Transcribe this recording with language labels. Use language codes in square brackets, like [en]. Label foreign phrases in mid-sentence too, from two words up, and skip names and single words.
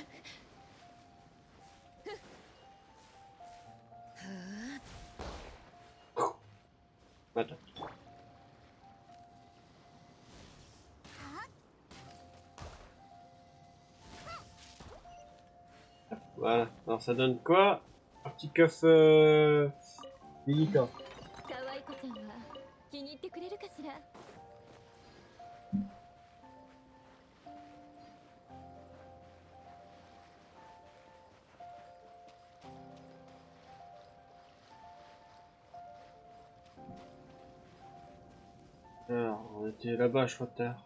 [fr] Attends. Voilà. Alors ça donne quoi? Un petit coffre délicat. [ja] 可愛い子ちゃんは気に入ってくれるかしら。 [fr] Alors, on était là-bas, je crois, tout à l'heure.